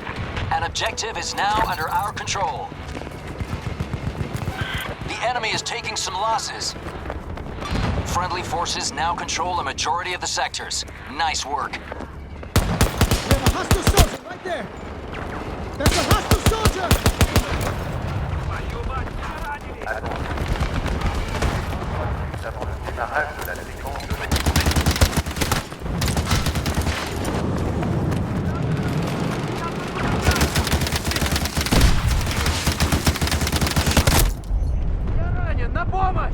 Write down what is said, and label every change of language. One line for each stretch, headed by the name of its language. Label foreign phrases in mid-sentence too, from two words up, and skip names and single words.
English: An objective is now under our control. The The enemy is taking some losses. Friendly forces now control a majority of the sectors. Nice work. We have a hostile soldier right there. That's a hostile soldier.
Russian: Твою мать, ранили!
French: Nous avons le démarrage de la séquence de
Russian: Я ранен! На помощь!